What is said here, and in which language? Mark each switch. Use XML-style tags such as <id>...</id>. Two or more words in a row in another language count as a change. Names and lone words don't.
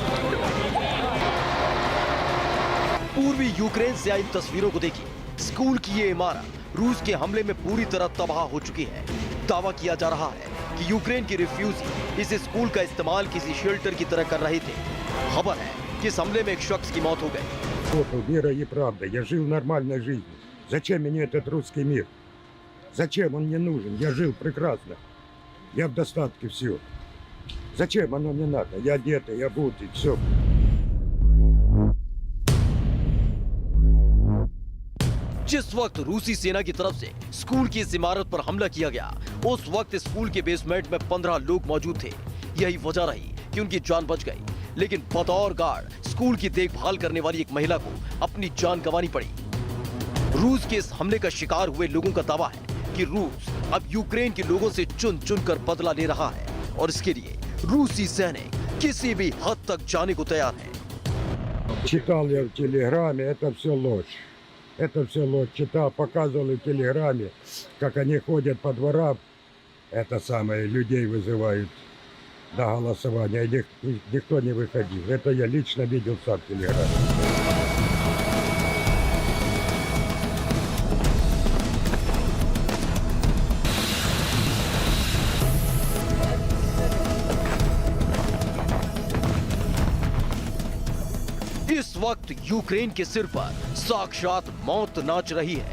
<hi>पूर्वी यूक्रेन से आई तस्वीरों को देखिए। स्कूल की ये इमारत रूस के हमले में पूरी तरह तबाह हो चुकी है। दावा किया जा रहा है कि यूक्रेन के रिफ्यूजी इस स्कूल का इस्तेमाल किसी शेल्टर की तरह कर रहे थे। खबर है कि इस हमले में एक शख्स की मौत हो गई।</hi> <ru>Вера и правда. Я жил нормальной жизнью. Зачем мне этот русский мир? Зачем он мне нужен? Я жил прекрасно. Я в достатке, все. Зачем оно мне надо? Я одетый, я обутый, все.</ru> <hi>जिस वक्त रूसी सेना की तरफ से स्कूल की इस इमारत पर हमला किया गया उस वक्त स्कूल के बेसमेंट में 15 लोग मौजूद थे। यही वजह रही कि उनकी जान बच गई, लेकिन बतौर गार्ड स्कूल की देखभाल करने वाली एक महिला को अपनी जान गंवानी पड़ी। रूस के इस हमले का शिकार हुए लोगों का दावा है कि रूस अब यूक्रेन के लोगों से चुन चुन कर बदला ले रहा है और इसके लिए रूसी सैनिक किसी भी हद तक जाने को तैयार हैं।</hi> <ru>Читал я в телеграме, это все ложь. Это все ложь. Читал, показывали в телеграме, как они ходят по дворам. Это самое, людей вызывают на голосование. Никто не выходил. Это я лично видел сам в телеграме.</ru> <hi>इस वक्त यूक्रेन के सिर पर साक्षात मौत नाच रही है।</hi>